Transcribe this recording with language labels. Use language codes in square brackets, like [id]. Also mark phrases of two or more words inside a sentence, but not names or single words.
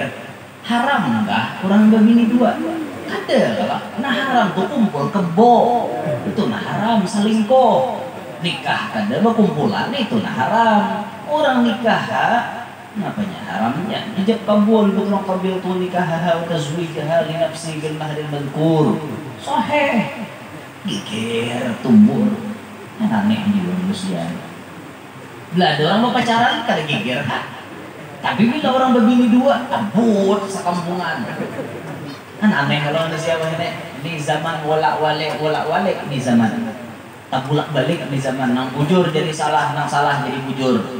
[bjn] Haram enggak? Kurang bini dua. Ada lah. Nah haram tuh kumpul kebo. Itu nah haram selingkuh. Nikah ada berkumpulan itu nah haram. Orang nikah ngapanya haramnya? Ijab kabul betul kabil tu nikah [ar] تزويجها لنفسي بالمهر المذكور. [bjn] Sahih. Geger tumbur. Aneh di manusia. Bila ada orang mau pacaran kada geger ha? Tapi bila orang berbini dua, abut sekampungan. Kan aneh kalau manusia ini di zaman wolak-walik di zaman tak bolak-balik di zaman nang bujur jadi salah, nang salah jadi bujur.